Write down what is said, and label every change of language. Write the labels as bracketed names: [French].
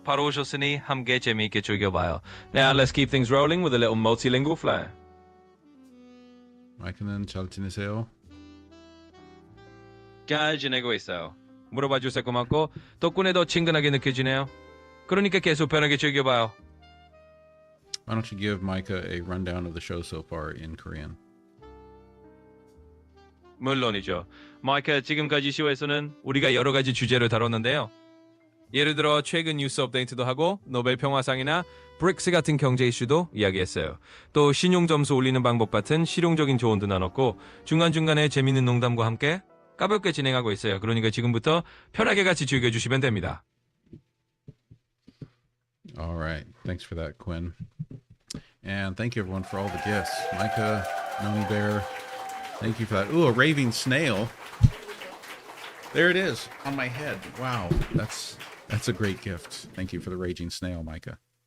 [Korean] 바로 오셨으니 함께 재미있게 즐겨봐요. [English] Now let's keep things rolling with a little multilingual flair. [Korean] 마이크는 잘 지내세요? 잘 지내고 있어요. 물어봐 주셔서 고맙고 덕분에 더 친근하게 느껴지네요. 그러니까 계속 편하게 즐겨봐요. [English] Why don't you give Micah a rundown of the show so far in Korean? [Korean] 물론이죠. 마이크, 지금까지 쇼에서는 우리가 여러 가지 주제를 다뤘는데요. 예를 들어 최근 뉴스 업데이트도 하고 노벨 평화상이나 BRICS 같은 경제 이슈도 이야기했어요. 또 신용 점수 올리는 방법 같은 실용적인 조언도 나눴고 중간중간에 재밌는 농담과 함께 가볍게 진행하고 있어요. 그러니까 지금부터 편하게 같이 즐겨주시면 됩니다. [English] All right. Thanks for that, Quinn. And thank you, everyone, for all the gifts. Micah, Noni Bear, thank you for that. Ooh, a raving snail. There it is on my head. Wow, that's a great gift. Thank you for the raging snail, Micah.